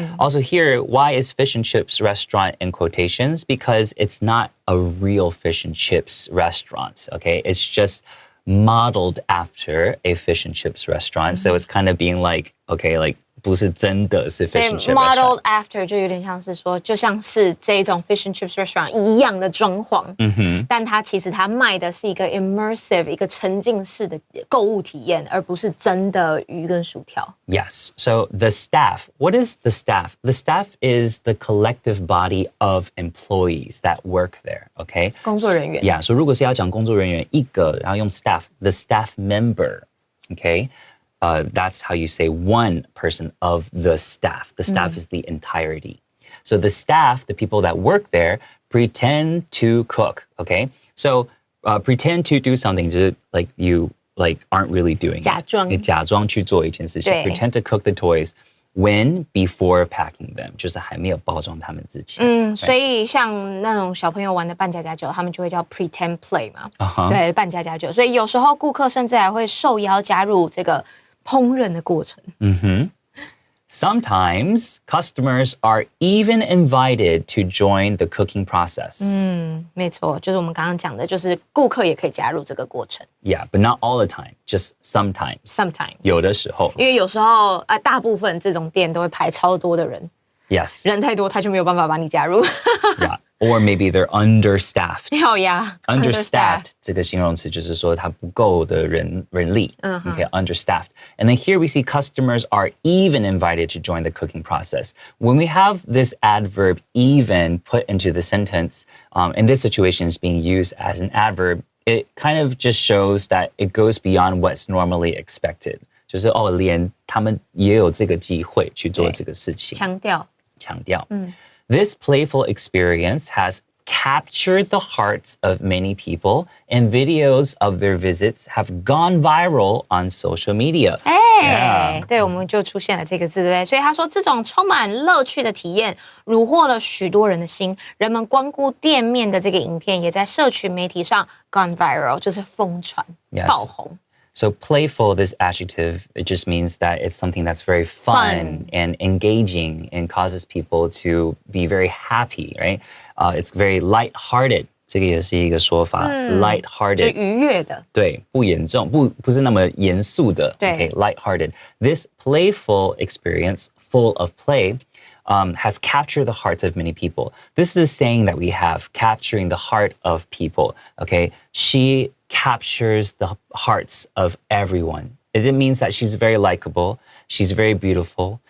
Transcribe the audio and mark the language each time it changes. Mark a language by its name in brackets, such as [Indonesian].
[English] Also here, why is fish and chips restaurant in quotations? Because it's not a real fish and chips restaurant, okay? It's just modeled after a fish and chips restaurant. So it's kind of being like, okay, like [Chinese] 不是真的是 [English] fish and chips restaurant. Modeled after [Chinese] 就有点像是说，就像是这种 [English] fish and chips restaurant [Chinese] 一样的装潢，但它其实它卖的是一个 immersive 一个沉浸式的购物体验，而不是真的鱼跟薯条。 [English] Yes. So the staff, what is the staff? The staff is the collective body of employees that work there, okay? [Chinese] 工作人员。 Yeah, so 如果是要讲工作人员一个，然后用 staff, [English] the staff member, okay? that's how you say one person of the staff. The staff is the entirety. So the staff, the people that work there, pretend to cook, okay? So pretend to do something, just like you aren't really doing it. [Chinese] 假装。你假装去做一件事情。对。 [English] Pretend to cook the toys when before packing them， [Chinese] 就是还没有包装它们之前。所以像那种小朋友玩的扮家家酒，他们就会叫 [English] pretend play [Chinese] 嘛。对，扮家家酒。所以有时候顾客甚至还会受邀加入这个烹饪的过程。 [English] Sometimes customers are even invited to join the cooking process. [Chinese] 没错，就是我们刚刚讲的，就是顾客也可以加入这个过程。 [English] Yeah, but not all the time, just sometimes. Sometimes. [Chinese] 有的时候。因为有时候大部分这种店都会排超多的人。 [English] Yes. [Chinese] 人太多，他就没有办法把你加入。 [English] Yeah. Or maybe they're understaffed. Understaffed. [Chinese] 这个形容词就是说它不够的人力。 [English] Okay, understaffed. And then here we see customers are even invited to join the cooking process. When we have this adverb even put into the sentence, in this situation is being used as an adverb, it kind of just shows that it goes beyond what's normally expected. [Chinese] 就是连他们也有这个机会去做这个事情。强调。 [English] This playful experience has captured the hearts of many people, and videos of their visits have gone viral on social media. [Chinese] 对，我们就出现了这个字，对不对？所以他说，这种充满乐趣的体验虏获了许多人的心。人们光顾店面的这个影片，也在社群媒体上 [English] gone viral， [Chinese] 就是疯传、爆红。 [English] So playful, this adjective, it just means that it's something that's very fun and engaging and causes people to be very happy, right? It's very lighthearted. [Chinese] 这个也是一个说法 lighthearted. 就愉悦的。对，不严重，不是那么严肃的。 [English] Okay, lighthearted. This playful experience, full of play, has captured the hearts of many people. This is a saying that we have, capturing the heart of people. Okay, she captures the hearts of everyone. It means that she's very likable, she's very beautiful.